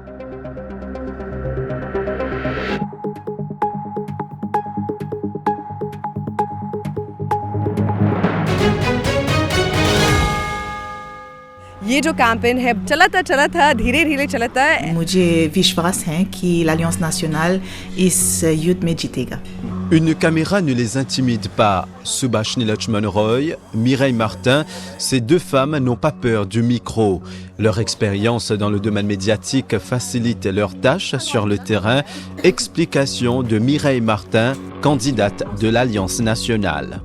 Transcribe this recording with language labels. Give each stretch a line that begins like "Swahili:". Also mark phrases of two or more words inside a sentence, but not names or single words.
Hindi: ये जो कैंपेन है चला था धीरे धीरे चलता है। मुझे विश्वास है कि l'Alliance nationale इस युद्ध में जीतेगा।
French: Une caméra ne les intimide pas. Subhashini Lakshman Roy, Mireille Martin, ces deux femmes n'ont pas peur du micro. Leur expérience dans le domaine médiatique facilite leurs tâches sur le terrain. Explication de Mireille Martin, candidate de l'Alliance nationale.